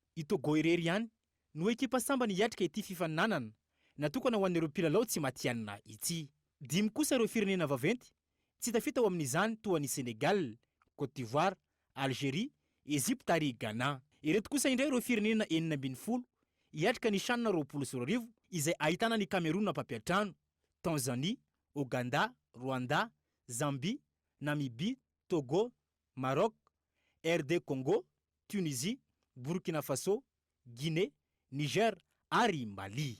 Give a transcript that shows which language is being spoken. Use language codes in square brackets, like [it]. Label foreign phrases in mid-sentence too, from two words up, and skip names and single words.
[mg] I Togo irery ihany no ekipa sambany hiatrika ity fifaninanana natokana ho an'ireo mpilalao tsy matianina ity. 5 kosa ireo firenena vaventy tsy tafita ao amin'izany toa ny Senegal, Côte d'Ivoire, Algérie, Égypte ary Ghana. Ireto kosa indray ireo firenena 40 hiatrika ny sanina 22 izay ahitana ny Cameroun mpampiatrano, Tanzanie, Ouganda, Rwanda, Zambie, Namibie, Togo, Maroc, RD Congo, Tunisie, Burkina Faso, Guinée, Niger ary Mali.